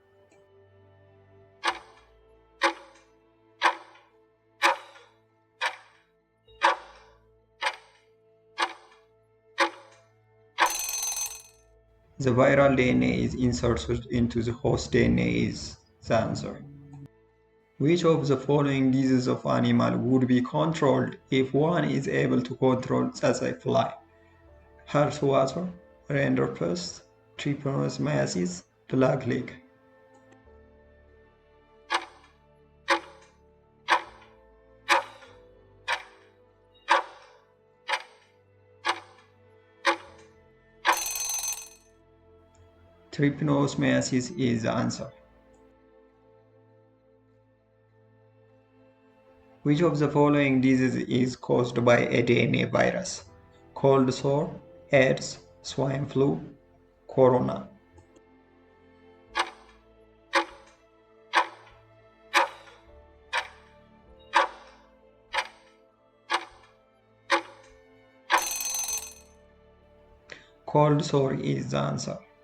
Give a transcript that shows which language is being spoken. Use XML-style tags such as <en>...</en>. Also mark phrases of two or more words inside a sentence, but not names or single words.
<en>The viral DNA is inserted into the host DNA is the answer. Which of the following diseases of animal would be controlled if one is able to control tsetse fly? Heartwater, rinderpest, trypanosomiasis, blackleg. Trypanosomiasis is the answer. Which of the following disease is caused by a DNA virus? Cold sore, AIDS, swine flu, corona. Cold sore is the answer.</en>